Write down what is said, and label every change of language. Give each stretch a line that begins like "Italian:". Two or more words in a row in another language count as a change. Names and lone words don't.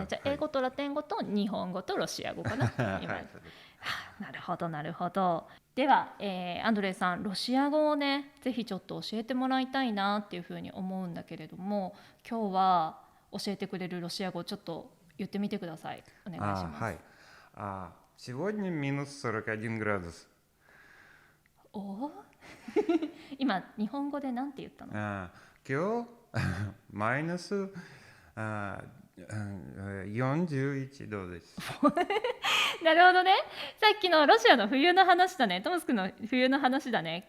Japanese: じゃあ英語とラテン語と日本語とロシア語かな。今はい、なるほどなるほど。では、アンドレさん、ロシア語をねぜひちょっと教えてもらいたいなっていうふうに思うんだけれども、今日は教えてくれるロシア語ちょっと言ってみてください。お願いします。はい
Russian: 。Сегодня минус 41 градус。
Japanese: お今日本語でなんて言ったの？今日マイナス41度です。なるほどね。さっきのロシアの冬の話だね。トムスクの冬の話だね。